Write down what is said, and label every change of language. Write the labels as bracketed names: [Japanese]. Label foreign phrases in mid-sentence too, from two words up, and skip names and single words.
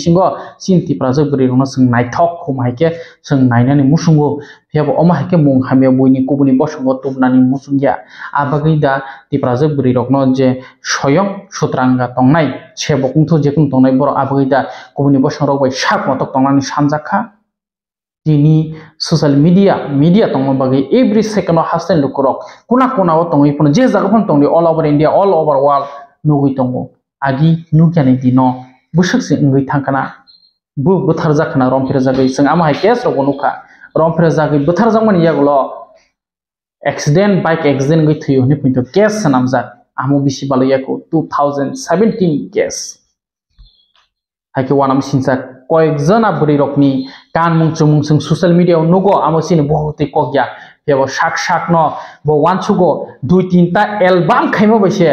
[Kok Borok] bisingo sinti project buri rona sung naithok khum haike sung nainani musungo phebo oma haike mung hamya boini kubuni bosungo tumnani musungya abagi da ti project buri rokno je soyong sutranga tongnai sebokungthu jekung tongnai bor abagi da kubuni bosong rok bai sak motok tongnani samjakha tini [English] social media [Kok Borok] tongmo bagi [English] every second [Kok Borok] hasten lukurok kuna o tongoi pun je jagapon tongni [English] all over India all over world [Kok Borok] nugui tongo agi nukyani dino busuk se ngui thangkana bu buthar jakna romphira jagai sing ama hai case ro bonukha romphira jagai buthar jangmani yagulo [English] bike accident [Kok Borok] goi thuyo ni pinto case sanamjak amu bisi baliyako 2017 case haike wanam sinjak koyekjona buri rokni kanmung chumung sing [English] social media [Kok Borok] nugo amo sini bohuti kokya phebo sak no bo wanchugo 2-3 ta album khaimo baise